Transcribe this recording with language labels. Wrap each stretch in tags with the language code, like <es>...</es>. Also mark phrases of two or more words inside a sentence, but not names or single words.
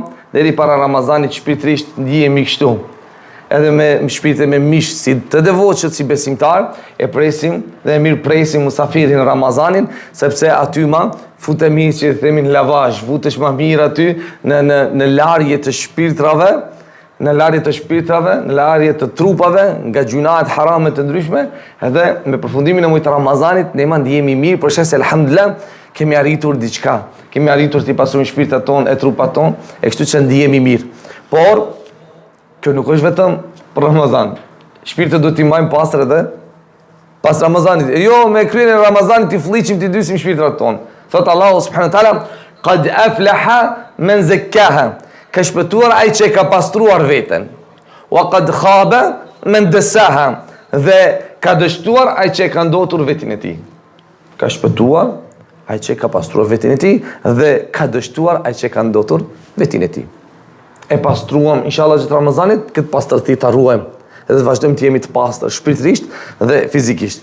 <sq>Deri para Ramazanit shpirtërisht ndihemi kështu. Edhe me shpirtë me mish si të devotshëm si besimtar, e presim dhe e mirë presim musafirin Ramazanin, sepse aty futemi që themin lavazh, futesh më mirë aty në larje të shpirtrave, në larje të trupave, nga gjunahet harame të ndryshme, edhe me përfundimin e muajit Ramazanit ne ndihemi mirë, për shkak se alhamdulillah kemi arritur diçka. Kemi arritur të pastrojmë shpirtat tonë e trupat tonë, e kështu që ndihemi mirë. Por kjo nuk është vetëm për Ramazan. Shpirtet do t'i mbajmë pastër edhe pas Ramazanit. Jo, me kryen e Ramazanit t'i fliqim, t'i dysim shpirtrat tonë.</sq> <ar>Thot Allahu سبحانه وتعالى قد أفلح من زكاها.</ar> <sq>Ka shpëtuar ai që ka pastruar veten.</sq> <ar>وقد خاب من دساها.</ar> <sq>Dhe ka dështuar ai që ka ndotur veten e tij. Ka shpëtuar ai që ka pastruar veten e tij dhe ka dështuar ai që ka ndotur veten e tij. E pastruam, inshallah gjatë Ramazanit, këtë pastërti ta ruajmë edhe të vazhdojmë të jemi të pastër shpirtërisht dhe fizikisht.</sq>